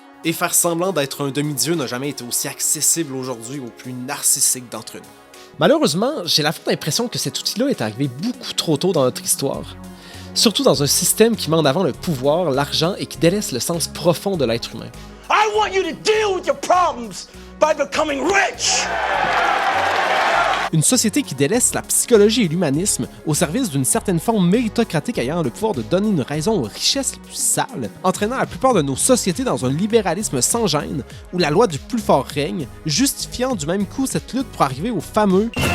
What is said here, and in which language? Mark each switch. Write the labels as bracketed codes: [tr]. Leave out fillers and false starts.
[fr] Et faire semblant d'être un demi-dieu n'a jamais été aussi accessible aujourd'hui aux plus narcissiques d'entre nous. Malheureusement, j'ai la forte impression que cet outil-là est arrivé beaucoup trop tôt dans notre histoire. Surtout dans un système qui met en avant le pouvoir, l'argent et qui délaisse le sens profond de l'être humain. [en] I want you to deal with your problems by becoming rich! [fr] Une société qui délaisse la psychologie et l'humanisme au service d'une certaine forme méritocratique ayant le pouvoir de donner une raison aux richesses les plus sales, entraînant la plupart de nos sociétés dans un libéralisme sans gêne, où la loi du plus fort règne, justifiant du même coup cette lutte pour arriver au fameux